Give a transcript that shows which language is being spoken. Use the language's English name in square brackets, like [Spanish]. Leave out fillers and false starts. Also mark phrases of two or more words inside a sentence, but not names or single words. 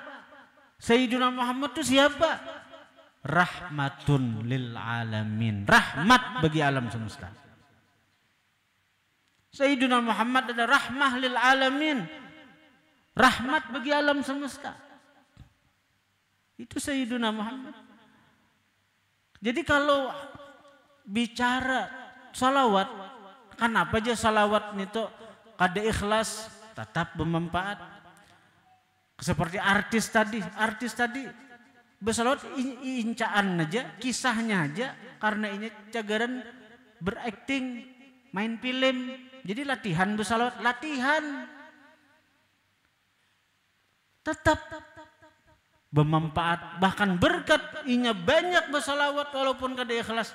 [Indonesian] Sayyiduna Muhammad itu siapa? [Arabic] رحمة للعالمين, [Indonesian] rahmat bagi alam semesta. Sayyiduna Muhammad adalah [Arabic] رحمة للعالمين, [Indonesian] rahmat bagi alam semesta. Itu Sayyiduna Muhammad. Jadi kalau bicara salawat, [Banjar] kenapa aja salawat itu kada ikhlas, tetap bermanfaat. Seperti artis tadi bersalawat incaan aja, kisahnya aja, karena ini cagaran berakting, main film, jadi latihan bersalawat, latihan tetap bermanfaat, bahkan berkat inya banyak bersalawat walaupun kada ikhlas.